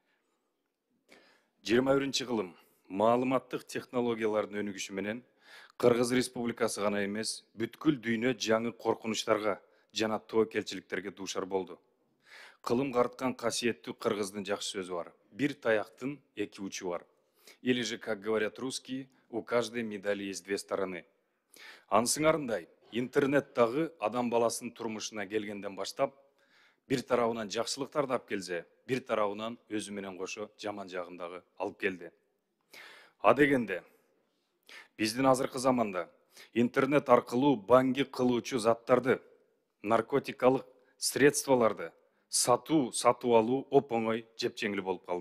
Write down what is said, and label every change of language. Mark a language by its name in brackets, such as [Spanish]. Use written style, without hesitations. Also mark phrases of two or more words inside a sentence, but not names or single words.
[Kyrgyz] 21-кылым маалыматтык технологиялардын өнүгүшү менен Кыргыз Республикасы гана эмес, бүткүл дүйнө жаңы коркунучтарга жана тобокелчиликтерге дуушар болду. Кылым карткан касиеттүү кыргыздын жакшы сөзү бар. Бир таяктын эки учу бар. [Russian] Или же, как говорят русские, у каждой медали есть 2 стороны. [Kyrgyz] Ансыңарындай, интернеттагы адам баласынын турмушуна келгенден баштап, бир тарабынан жакшылыктарды алып келсе, бир тарабынан өзү менен кошо жаман жагындагы алып келди. А дегенде, биздин азыркы заманда интернет аркылуу баңги кылуучу заттарды, наркотикалык средстволарды сатып алуу оп-оңой жеп-жеңил болуп калды.